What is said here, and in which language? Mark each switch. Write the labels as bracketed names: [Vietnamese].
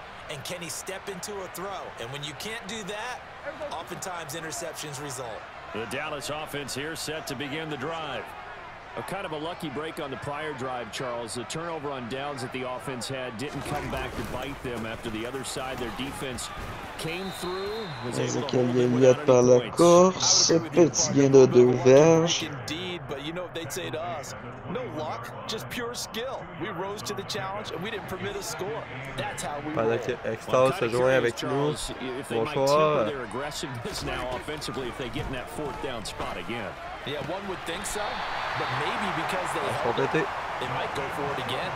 [English] And can he step into a throw? And when you can't do that, oftentimes interceptions result. The Dallas offense here set to begin the drive. Kind of a lucky break on the prior drive, Charles. The turnover on downs that the offense had didn't come back to bite them after the other side. Their defense came through. [French] Ezekiel Elliott par la course. Petit gain de 2 verges. [English] Indeed, but you know what they'd say to us? No luck, just pure skill. We rose to the challenge and we didn't permit a score. That's how we [French] Pendant que Extase se joint avec nous. Bonsoir. [English] Their aggressiveness now offensively if they get in that fourth down spot again. Yeah, one would think so, but maybe because they held it, [French] Complété. [English] they might go for it again.